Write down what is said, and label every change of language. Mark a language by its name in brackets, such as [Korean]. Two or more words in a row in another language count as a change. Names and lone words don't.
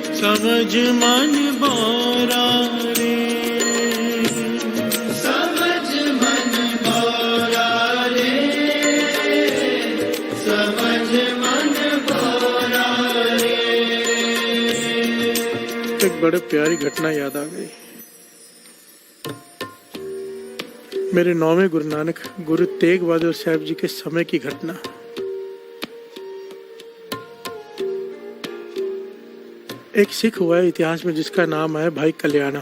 [Hindi] समझ मन बोरा रे, समझ मन बोरा रे, समझ मन बोरा रे। एक बड़े प्यारी घटना याद आ गई। मेरे 9वें गुरु नानक गुरु तेग बहादुर साहब जी के समय की घटना। एक सिख हुआ है इतिहास में जिसका नाम है भाई कल्याणा।